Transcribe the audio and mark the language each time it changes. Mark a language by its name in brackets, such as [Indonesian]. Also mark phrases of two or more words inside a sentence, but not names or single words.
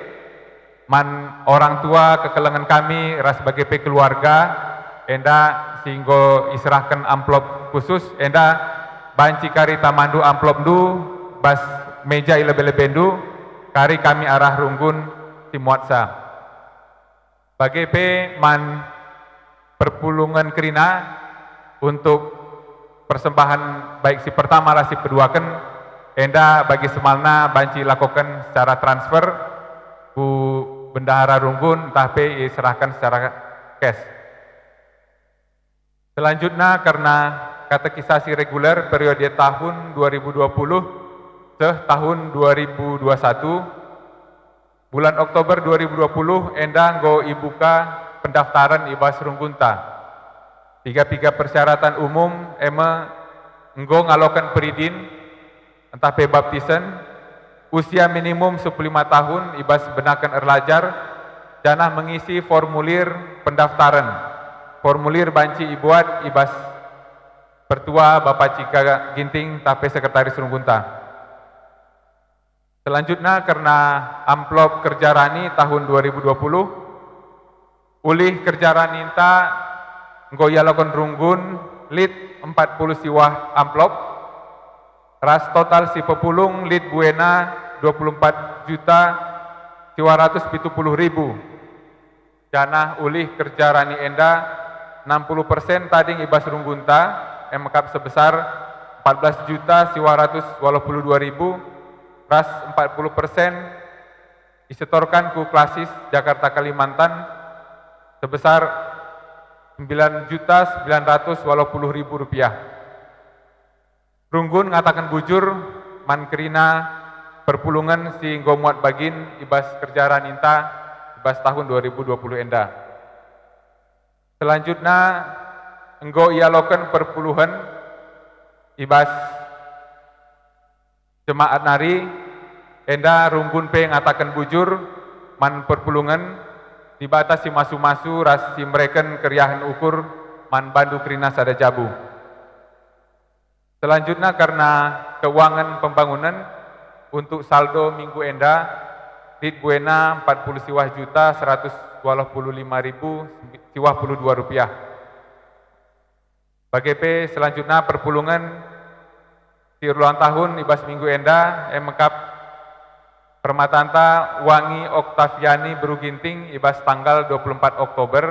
[Batak Karo] man [Indonesian] orang tua [Batak Karo] kekelengan kami ras [Indonesian] sebagai keluarga [Batak Karo] enda sehingga iserahkan amplop khusus enda banci kari tamandu amplop du bas meja ilebe-lebendu kari kami arah runggun timuatsa bagi pe man perpulungan kerina [Indonesian] untuk persembahan [Batak Karo] baik si pertama lah si kedua kan enda bagi semalna banci [Indonesian] lakukan secara transfer [Batak Karo] bu bendahara runggun entah pe serahkan [Indonesian] secara cash. Selanjutnya karena katekisasi reguler periode tahun 2020 ke tahun 2021 bulan Oktober 2020 [Batak Karo] enda nggo ibuka pendaftaran ibas runggunta. [Indonesian] Tiga persyaratan umum [Batak Karo] nggo ngalokan peridin entah pe baptisen [Indonesian] usia minimum 15 tahun [Batak Karo] ibas benakan erlajar janah [Indonesian] mengisi formulir pendaftaran. [Batak Karo] Formulir banci ibuat ibas pertua Bapak Cika Ginting tapi sekretaris runggunta. Selanjutnya karena amplop kerja rani tahun 2020 ulih kerja rani ta nggoyalokon runggun lid 40 siwah amplop ras total si pepulung lid buena 24 juta [Indonesian] 270.000 [Batak Karo] janah ulih kerja rani enda 60% tading ibas runggunta [Indonesian] MKAP sebesar 14 juta 282.000 ras 40% disetorkan ku klasis Jakarta Kalimantan sebesar 9 juta 980.000 rupiah. [Batak Karo] Runggun ngatakan bujur mankerina perpulungan si ngomuat bagin ibas kerjaan inta ibas [Indonesian] tahun 2020 [Batak Karo] enda. Selanjutnya enggo ialokan perpuluhan ibas jemaat nari enda runggun pe ngatakan bujur man perpulungan dibatasi masu-masu ras si mereken keriahan ukur man bandu krina sada jabu. [Indonesian] Selanjutnya karena keuangan pembangunan untuk saldo minggu [Batak Karo] enda rit buena [Indonesian] 40 siwah juta 125.000 siwah 22 rupiah. [Batak Karo] Bagi P selanjutnya perpulungan [Indonesian] di ulang tahun [Batak Karo] ibas minggu enda MKAP Permatanta Wangi Oktaviani Beruginting ibas tanggal 24 Oktober.